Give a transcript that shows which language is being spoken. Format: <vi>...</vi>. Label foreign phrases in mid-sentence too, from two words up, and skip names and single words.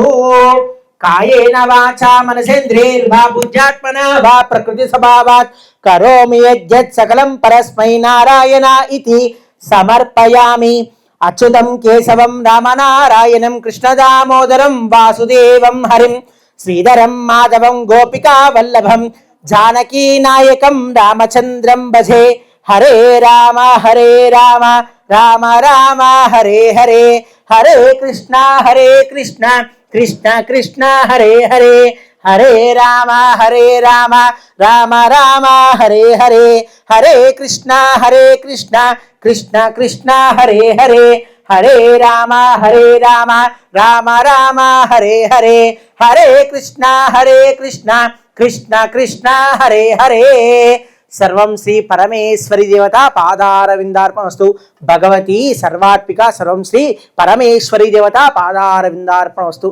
<sa>కాయేన వాచా మనసేంద్రియైర్వా బుద్ధ్యాత్మనా వా ప్రకృతి స్వభావాత్ కరోమి యజ్జత్ సకలం పరస్మై నారాయణ ఇతి సమర్పయామి. అచ్యుతం కేశవం రామనారాయణం కృష్ణదామోదరం వాసుదేవం హరిం శ్రీధరం మాధవం గోపికా వల్లభం జానకీ నాయకం రామచంద్రం భజే. హరే రామ రామ రామ హరే హరే హరే కృష్ణ కృష్ణ కృష్ణ హరే హరే హరే రామ రామ రామ హరే హరే హరే కృష్ణ కృష్ణ కృష్ణ హరే హరే హరే రామ రామ రామ హరే హరే హరే కృష్ణ కృష్ణ కృష్ణ హరే హరే. సర్వం శ్రీ పరమేశ్వరి దేవత పాదారవిందార్పణమస్తు. భగవతి సర్వాత్మిక సర్వం శ్రీ పరమేశ్వరి దేవత పాదారవిందార్పణమస్తు.</sa>